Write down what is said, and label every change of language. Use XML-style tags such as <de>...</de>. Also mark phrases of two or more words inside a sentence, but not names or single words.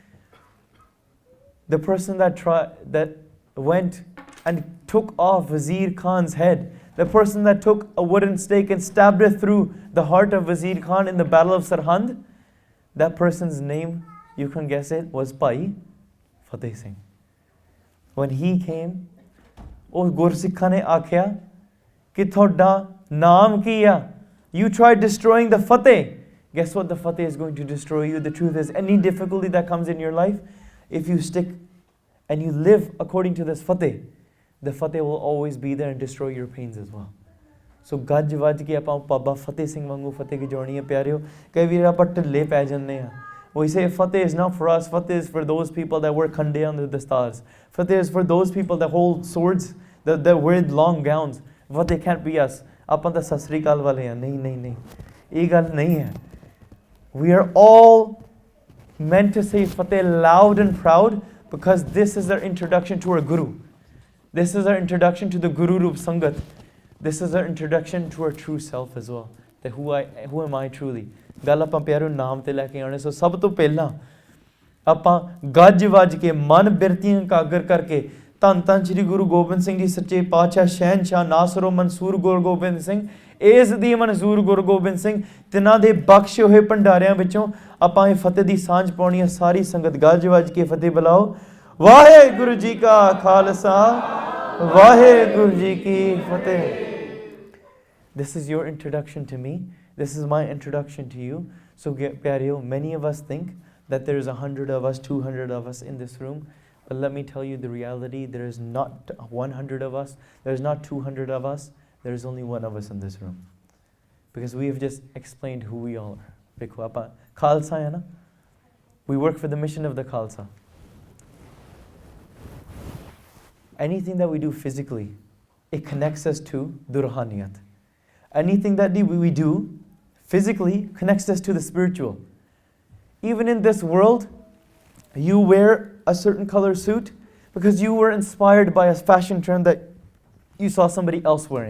<en>The person that went and took off Wazir Khan's head, the person that took a wooden stake and stabbed it through the heart of Wazir Khan in the Battle of Sarhand, that person's name, you can guess it, was Bhai Fateh Singh. When he came,</en> <pa>ਓ ਗੁਰਸਿੱਖਾ ਨੇ ਆਖਿਆ ਕਿ ਥੋੜਾ ਨਾਮ ਕੀ ਯਾ.</pa> <en>You tried destroying the Fateh. Guess what? The Fateh is going to destroy you. The truth is, any difficulty that comes in your life, if you stick and you live according to this Fateh, the Fateh will always be there and destroy your pains as well.</en> <pa>So ਗੱਜ ਵੱਜ ਕੇ ਆਪਾਂ ਬਾਬਾ ਫਤਿਹ ਸਿੰਘ ਵਾਂਗੂ ਫਤਿਹ ਕੀ ਜੋੜਨੀ ਹੈ ਪਿਆਰਿਓ. ਕਈ ਵਾਰ ਆਪਾਂ ਢਿੱਲੇ ਪੈ ਜਾਂਦੇ ਆ.</pa> <en>We say Fateh is not for us. Fateh is for those people that wear khande under the stars. Fateh is for those people that hold swords, that wear long gowns. Fateh can't be us.</en> <pa>ਆਪਾਂ ਤਾਂ ਸਸ ਰੀ ਕਾਲ ਵਾਲੇ ਆ. ਨਹੀਂ ਇਹ ਗੱਲ ਨਹੀਂ ਹੈ.</pa> <en>We are all meant to say Fateh loud and proud because this is our introduction to our Guru. This is our introduction to the Guru Roop Sangat. This is our introduction to our true self as well. That who am I truly?</en> <pa>ਗੱਲ ਆਪਾਂ ਪਿਆਰੋ ਨਾਮ ਤੇ ਲੈ ਕੇ ਆਉਣੇ. ਸੋ ਸਭ ਤੋਂ ਪਹਿਲਾਂ ਆਪਾਂ ਗੱਜ ਵੱਜ ਕੇ ਮਨ ਬਿਰਤੀਆਂ ਕਾਗਰ ਕਰਕੇ ਧੰਨ ਸ਼੍ਰੀ ਗੁਰੂ ਗੋਬਿੰਦ ਸਿੰਘ ਜੀ ਸੱਚੇ ਪਾਤਸ਼ਾਹ ਸ਼ਹਿਨਸ਼ਾਹ ਨਾਸਰੋ ਮਨਸੂਰ ਗੁਰੂ ਗੋਬਿੰਦ ਸਿੰਘ, ਇਸ ਦੀ ਮਨਜ਼ੂਰ ਗੁਰੂ ਗੋਬਿੰਦ ਸਿੰਘ, ਤਿਨਾਂ ਦੇ ਬਖਸ਼ੇ ਹੋਏ ਭੰਡਾਰਿਆਂ ਵਿੱਚੋਂ ਆਪਾਂ ਇਹ ਫਤਿਹ ਦੀ ਸਾਂਝ ਪਾਉਣੀ ਹੈ. ਸਾਰੀ ਸੰਗਤ ਗੱਜ ਵੱਜ ਕੇ ਫਤਿਹ ਬੁਲਾਓ. ਵਾਹਿਗੁਰੂ ਜੀ ਕਾ ਖਾਲਸਾ, ਵਾਹਿਗੁਰੂ ਜੀ ਕੀ ਫਤਿਹ.</pa> <en>This is your introduction to me. This is my introduction to you. So Pyareo, many of us think that there's 100 of us, 200 of us in this room. But let me tell you the reality. There is not 100 of us. There's not 200 of us. There is only one of us in this room. Because we have just explained who we all are.</en> <pa>ਦੇਖੋ, ਆਪਾਂ ਖਾਲਸਾ ਹੈ ਨਾ?</pa> <en>We work for the mission of the Khalsa. Anything that we do physically, it connects us to Durhaniyat. Anything that we do physically connects us to the spiritual. Even in this world, you wear a certain color suit because you were inspired by a fashion trend that you saw somebody else wearing.</en>